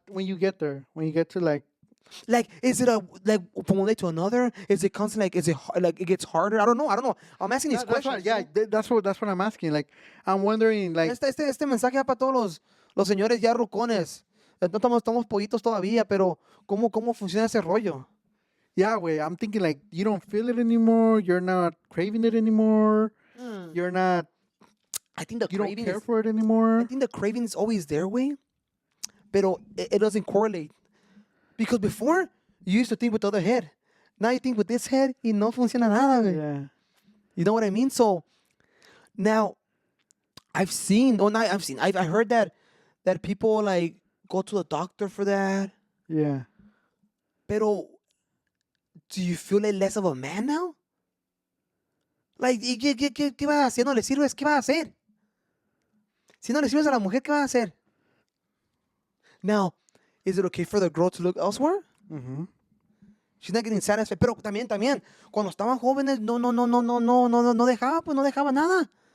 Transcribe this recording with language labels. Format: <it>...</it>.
<en>When you get there, when you get to like, is it from one day to another? Is it constant? Like, is it like it gets harder? I don't know. I'm asking these questions. that's what I'm asking. Like, I'm wondering, like,</en> <es>Este mensaje va para todos los señores ya rucones. No estamos pollitos todavía, pero ¿cómo funciona ese rollo?</es> <en>yeah, wait. I'm thinking like, you don't feel it anymore. You're not craving it anymore. You're not. I think the You don't craving care is, for it anymore. I think the craving is always there, way, pero it doesn't correlate. Because before, you used to think with the other head. Now you think with this head,</en> <es>y no funciona nada, güey.</es> <en>Yeah. You know what I mean? So, now, I've heard that people, like, go to the doctor for that. Yeah. Pero, do you feel like less of a man now?</en> <es>Like, ¿qué vas a hacer? No le sirves, ¿qué vas a hacer? Si no le sirves a la mujer, ¿qué vas a hacer?</es> <en>Now, is it okay for the girl to look elsewhere? Mm-hmm. She's not getting satisfied.</en> <es>Pero también, cuando estaban jóvenes, no dejaba nada.</es>